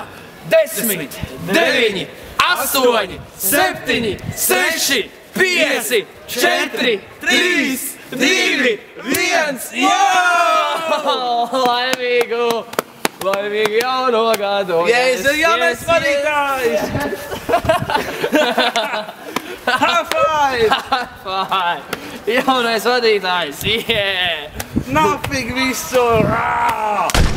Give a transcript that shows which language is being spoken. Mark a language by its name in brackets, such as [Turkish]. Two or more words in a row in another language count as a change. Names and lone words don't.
[Latvian] 10, 9, 8, 7, 6, 5, 4, 3, 2, 1. Laimīgu! Laimīgu jauno gadu! Yes, jaunais vadītājs! [English] High five! High five! [Latvian] Jaunais vadītājs! Yeah! Nafig visu!